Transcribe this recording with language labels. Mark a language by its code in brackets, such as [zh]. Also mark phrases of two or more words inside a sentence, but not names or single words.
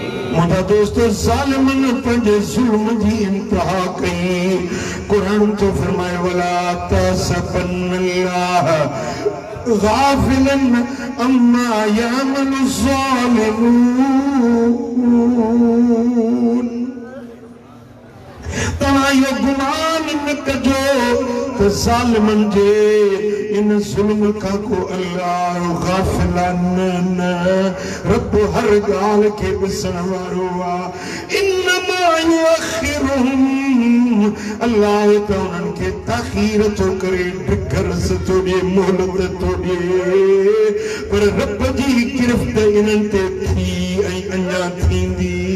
[sd] मुझा दोस्तों ज़ालिमन पंहिंजे ज़ुल्म जी इंतहा कई। कुरान तो फरमाए [ar] ولا تحسبن الله غافلا عما يعمل الظالمون. [sd] तव्हां यो गुमान न कजो त ज़ालिमन जे इन ज़ुल्म खां को अल्लाह गाफ़िलन न, रब हर ॻाल्हि खे ॾिसण वारो आहे। [ar] إنما يؤخرهم, [sd] अल्लाह त उन्हनि खे ताख़ीर थो करे, ढिघरस थो ॾिए, मोहलत थो ॾिए, पर रब जी गिरफ़्त इन्हनि ते थी ऐं अञा थींदी।